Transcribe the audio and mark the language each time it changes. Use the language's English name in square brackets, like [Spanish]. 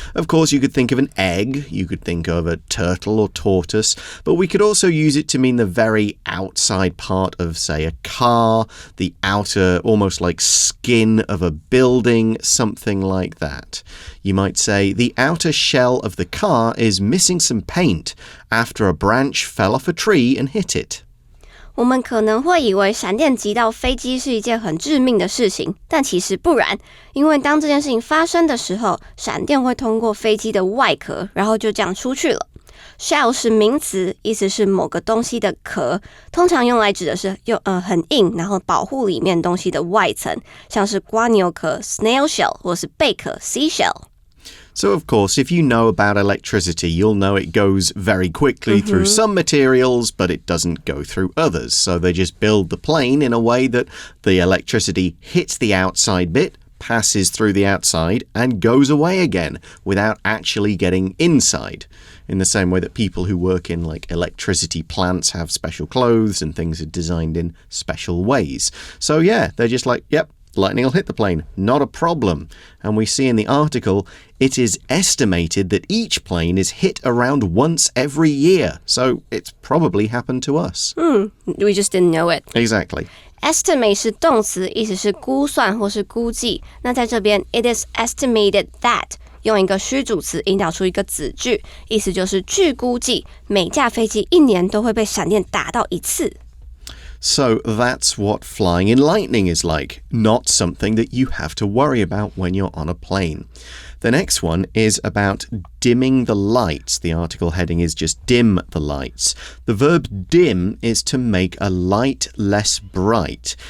[English] Of course, you could think of an egg, you could think of a turtle or tortoise, but we could also use it to mean the very outside part of, say, a car, the outer, almost like skin of a building, something like that. You might say, the outer shell of the car is missing some paint after a branch fell off a tree and hit it. [Chinese] 我们可能会以为闪电击到飞机是一件很致命的事情，但其实不然，因为当这件事情发生的时候，闪电会通过飞机的外壳，然后就这样出去了。 Shell 是名词，意思是某个东西的壳，通常用来指的是很硬，然后保护里面东西的外层，像是蜗牛壳 [English] snail shell [Chinese] 或是贝壳 seashell。 [English] So, of course, if you know about electricity, you'll know it goes very quickly through some materials, but it doesn't go through others. So they just build the plane in a way that the electricity hits the outside bit, passes through the outside, and goes away again without actually getting inside. In the same way that people who work in like electricity plants have special clothes and things are designed in special ways. So yeah, they're just like, yep, lightning will hit the plane, not a problem. And we see in the article, it is estimated that each plane is hit around once every year. So it's probably happened to us. We just didn't know it. Exactly. [Chinese] Estimate 是动词，意思是估算或是估计。那在这边 [English] it is estimated that [Chinese] 用一个虚主词引导出一个子句，意思就是据估计每架飞机一年都会被闪电打到一次。 [English] So that's what flying in lightning is like, not something that you have to worry about when you're on a plane. The next one is about dimming the lights. The article heading is just dim the lights. The verb dim is to make a light less bright.